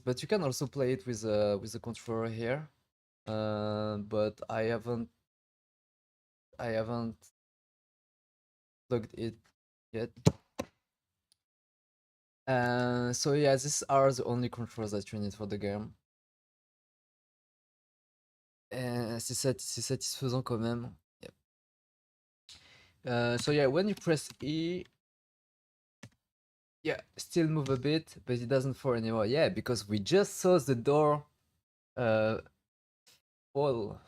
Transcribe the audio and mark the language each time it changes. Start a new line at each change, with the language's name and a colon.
English: But you can also play it with the controller here. But I haven't plugged it yet. So yeah, these are the only controls that you need for the game.
French: C'est satisfaisant quand même.
English: Yep. So yeah, when you press E, yeah, still move a bit, but it doesn't fall anymore. Yeah, because we just saw the door fallen.